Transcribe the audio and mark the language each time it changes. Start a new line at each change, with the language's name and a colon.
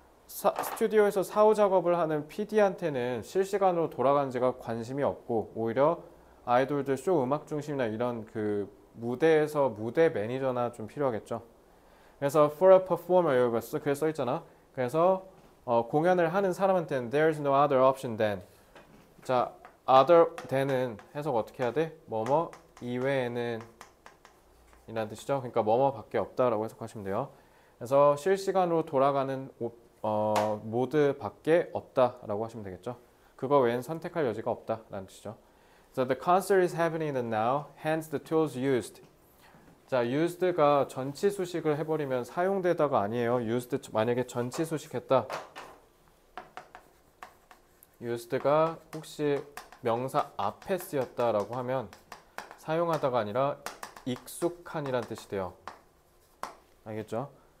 Korean: 스튜디오에서 사후 작업을 하는 PD한테는 실시간으로 돌아가는지가 관심이 없고 오히려 아이돌들 쇼 음악 중심이나 이런 그 무대에서 무대 매니저나 좀 필요하겠죠. 그래서 for a performer 여기 그래 써 있잖아. 그래서 공연을 하는 사람한테는
English: there's no other option than.
Korean: 자, other than은 해석 어떻게 해야 돼? 뭐뭐 이외에는 이라는 뜻이죠. 그러니까 뭐뭐밖에 없다라고 해석하시면 돼요. 그래서 실시간으로 돌아가는 모드밖에 없다라고 하시면 되겠죠. 그거 외엔 선택할 여지가 없다라는 뜻이죠.
English: So the concert is happening now, hence the tools used.
Korean: 자, used가 전치 수식을 해버리면 사용되다가 아니에요. used 만약에 전치 수식했다. used가 혹시 명사 앞에 쓰였다라고 하면 사용하다가 아니라 익숙한이란 뜻이 돼요. 알겠죠?